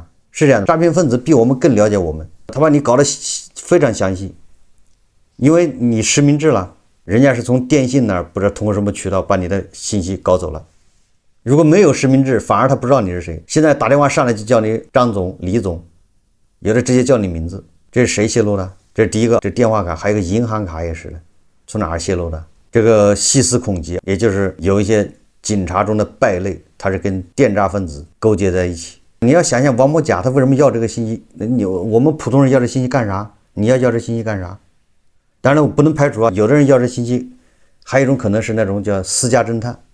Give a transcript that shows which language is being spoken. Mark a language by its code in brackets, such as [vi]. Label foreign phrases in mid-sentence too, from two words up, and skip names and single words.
[zh] 是這樣的，詐騙分子比我們更了解我們，他把你搞得非常詳細，因為你實名制了，人家是從電信那兒不知道通過什麼渠道把你的信息搞走了。如果沒有實名制，反而他不知道你是誰。現在打電話上來就叫你張總、李總，有的直接叫你名字，這是誰泄露的？這是第一個，這電話卡，還有一個銀行卡也是的，從哪兒泄露的？這個細思恐極，也就是有一些警察中的敗類，他是跟電詐分子勾結在一起。你要想想王某甲他為什麼要這個信息？我們普通人要這信息幹啥？你要這信息幹啥？當然我不能排除啊，有的人要這信息，還有一種可能是那種叫私家偵探。